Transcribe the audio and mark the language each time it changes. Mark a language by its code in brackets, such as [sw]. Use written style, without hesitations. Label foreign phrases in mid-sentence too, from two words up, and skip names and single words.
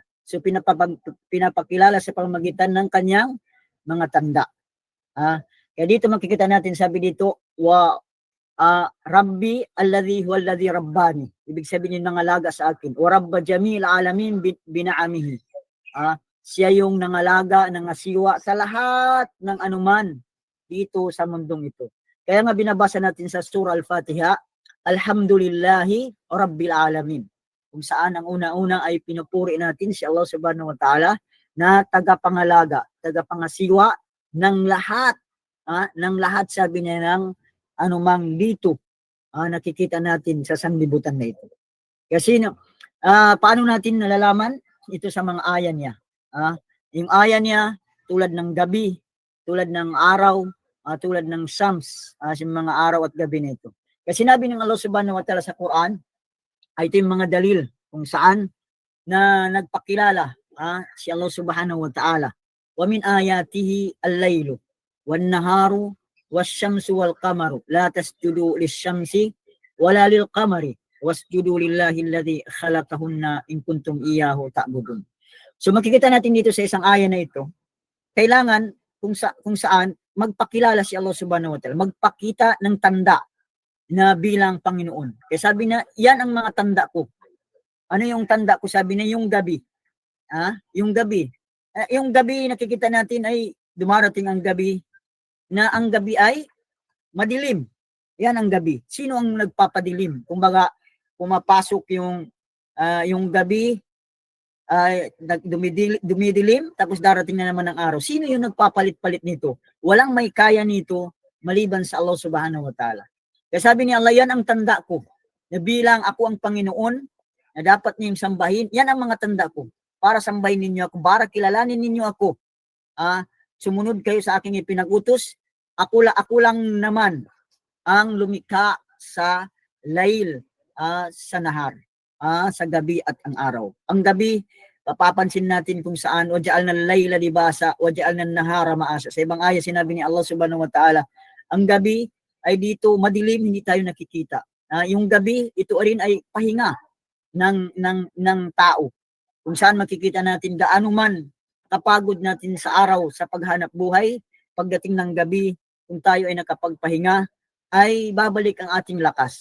[tl] So, pinapakilala sa pamamagitan ng kanyang mga tanda. Kaya dito makikita natin, sabi dito, [ar] ربي الذي هو الذي رباني. [tl] Ibig sabihin yung nangalaga sa akin. [ar] ورب جميع العالمين بنعمه. [tl] Siya yung nangalaga, nangasiwa sa lahat ng anuman dito sa mundong ito. Kaya nga binabasa natin sa Surah Al-Fatiha, [ar] الحمد لله رب العالمين. [tl] Kung saan ang una-una ay pinupuri natin si Allah [ar] سبحانه وتعالى [tl] na tagapangalaga, tagapangasiwa ng lahat, sabi niya, ng anumang dito nakikita natin sa sanglibutan na ito. Kasi paano natin nalalaman? Ito sa mga aya niya. Yung aya niya, tulad ng gabi, tulad ng araw, tulad ng Shams, sa mga araw at gabi nito. Kasi sinabi ng Allah [ar] سبحانه وتعالى [tl] sa Quran, ay ito yung mga dalil kung saan na nagpakilala si Allah [ar] سبحانه وتعالى. ومن آياته الليل والنهار والشمس والقمر لا تسجدوا للشمس ولا للقمر واسجدوا لله الذي خلقهن إن كنتم إياه تعبدون. [tl] So makikita natin dito sa isang aya na ito, kailangan kung saan magpakilala si Allah [ar] سبحانه وتعالى, [tl] magpakita ng tanda na bilang Panginoon. Kaya sabi na, yan ang mga tanda ko. Ano yung tanda ko? Sabi na, yung gabi. Yung gabi. Yung gabi nakikita natin ay dumarating ang gabi, na ang gabi ay madilim. Yan ang gabi. Sino ang nagpapadilim? Kumbaga, pumapasok yung gabi, dumidilim, tapos darating na naman ang araw. Sino yung nagpapalit-palit nito? Walang may kaya nito maliban sa Allah [ar] سبحانه وتعالى. [tl] Kaya sabi ni Allah, yan ang tanda ko, na bilang ako ang Panginoon, na dapat niyong sambahin, yan ang mga tanda ko. para sambahin ninyo ako, para kilalanin ninyo ako. Sumunod kayo sa aking ipinag-utos. Ako lang naman ang lumikha sa layl, sa nahar, sa gabi at ang araw. Ang gabi, papapansin natin kung saan [ar] وجعلنا الليل لباسا وجعلنا النهار معاشا. [tl] Sa ibang aya sinabi ni Allah [ar] سبحانه وتعالى, [tl] ang gabi ay dito madilim, hindi tayo nakikita. Yung gabi, ito rin ay pahinga ng tao. Kung saan makikita natin gaano man kapagod natin sa araw sa paghanap buhay, pagdating ng gabi, kung tayo ay nakapagpahinga, ay babalik ang ating lakas.